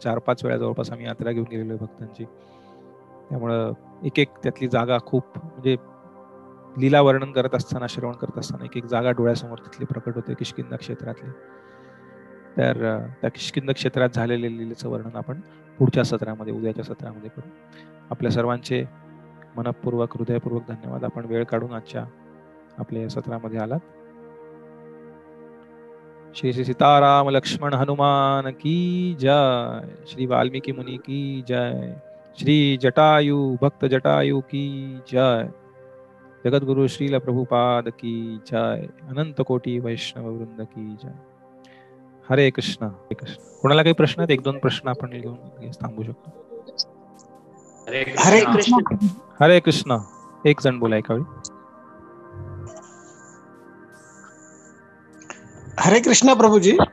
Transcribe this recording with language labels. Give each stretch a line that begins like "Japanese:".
Marathi: 4-5 वेळा जवळपास आम्ही यात्रा घेऊन गेलेलो आहे भक्तांची. त्यामुळं एक एक त्यातली जागा खूप, म्हणजे लीला वर्णन करत असताना, श्रवण करत असताना एक एक जागा डोळ्यासमोर तिथली प्रकट होते किष्किंधा क्षेत्रातली. तर त्या किष्किंधा क्षेत्रात झालेल्या लीलेचं वर्णन आपण पुढच्या सत्रामध्ये, उद्याच्या सत्रामध्ये करू. आपल्या सर्वांचे मनपूर्वक, हृदयपूर्वक धन्यवाद. आपण वेळ काढून आजच्या आपल्या सत्रामध्ये आलात.
Hindi: श्री श्री सीताराम लक्ष्मण हनुमान की जय. श्री वाल्मीकि मुनि की जय. श्री जटायु भक्त जटायु की जय. जगद्गुरु श्रील प्रभुपाद की जय. अनंत कोटी वैष्णव वृंद की जय.
Marathi: हरे कृष्ण, हरे कृष्ण. कोणाला काही प्रश्न आहेत? 1-2 प्रश्न आपण घेऊन थांबू शकतो. हरे कृष्ण. हरे कृष्ण. एक जण बोला एका वेळी. हरे कृष्ण प्रभूजी.